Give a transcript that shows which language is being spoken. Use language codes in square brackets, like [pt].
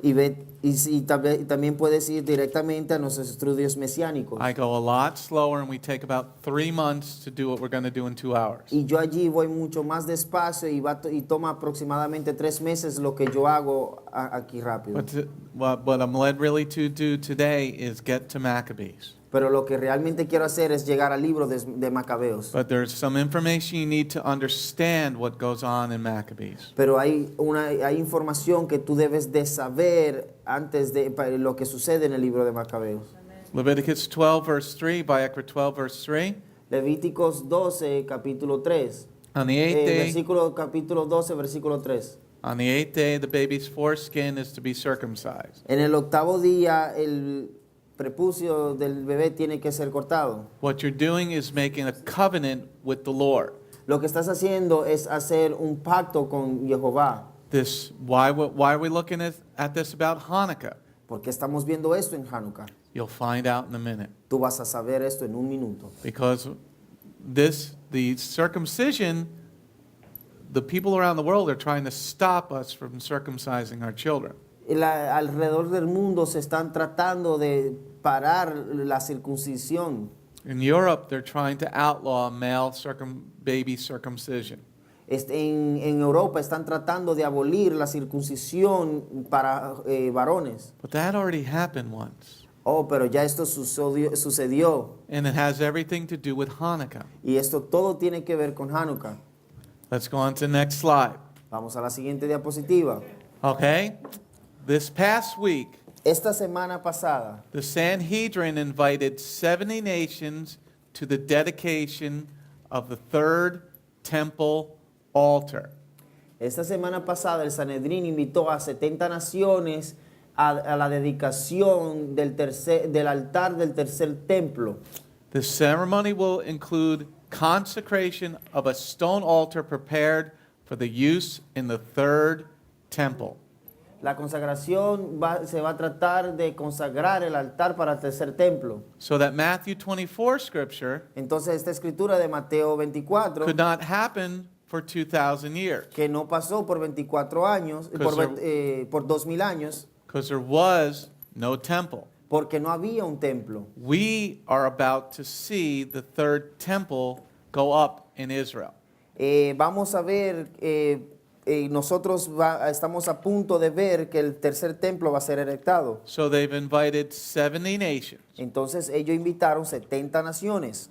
[es] y también puedes ir directamente a nuestros estudios mesiánicos. [en] I go a lot slower, and we take about 3 months to do what we're going to do in 2 hours. [es] Y yo allí voy mucho más despacio y toma aproximadamente 3 meses lo que yo hago aquí rápido. [en] What I'm led really to do today is get to Maccabees. [es] Pero lo que realmente quiero hacer es llegar al libro de Macabeos. [en] But there's some information you need to understand what goes on in Maccabees. [es] Pero hay información que tú debes de saber antes de lo que sucede en el libro de Macabeos. [en] Leviticus 12, verse 3, Bgmc 12, verse 3. [es] Levíticos 12, capítulo 3. [en] On the eighth day, [es] Capítulo 12, versículo 3. [en] on the eighth day, the baby's foreskin is to be circumcised. [es] En el octavo día, el prepucio del bebé tiene que ser cortado. [en] What you're doing is making a covenant with the Lord. [es] Lo que estás haciendo es hacer un pacto con Jehová. [en] Why are we looking at this about Hanukkah? [es] Porque estamos viendo esto en Hanukkah. [en] You'll find out in a minute. [es] Tú vas a saber esto en un minuto. [en] Because the circumcision the people around the world are trying to stop us from circumcising our children. [es] Alrededor del mundo se están tratando de parar la circuncisión. [en] In Europe, they're trying to outlaw male baby circumcision. [es] En Europa están tratando de abolir la circuncisión para varones. [en] But that already happened once. [es] Oh, pero ya esto sucedió. [en] And it has everything to do with Hanukkah. [es] Y esto todo tiene que ver con Hanukkah. [en] Let's go on to the next slide. [es] Vamos a la siguiente diapositiva. [en] Okay? This past week, [es] Esta semana pasada, [en] the Sanhedrin invited 70 nations to the dedication of the third temple altar. [es] esta semana pasada el Sanedrín invitó a 70 naciones a la dedicación del altar del tercer templo. [en] The ceremony will include consecration of a stone altar prepared for the use in the third temple. [es] La consagración se va a tratar de consagrar el altar para el tercer templo. [en] So that Matthew 24 scripture [es] Entonces esta escritura de Mateo 24, [en] could not happen for 2,000 years [es] que no pasó por 24 años, por 2000 años, [en] because there was no temple. [es] porque no había un templo. [en] We are about to see the third temple go up in Israel. [es] Vamos a ver, nosotros estamos a punto de ver que el tercer templo va a ser erectado. [en] So they've invited 70 nations. [es] Entonces ellos invitaron 70 naciones.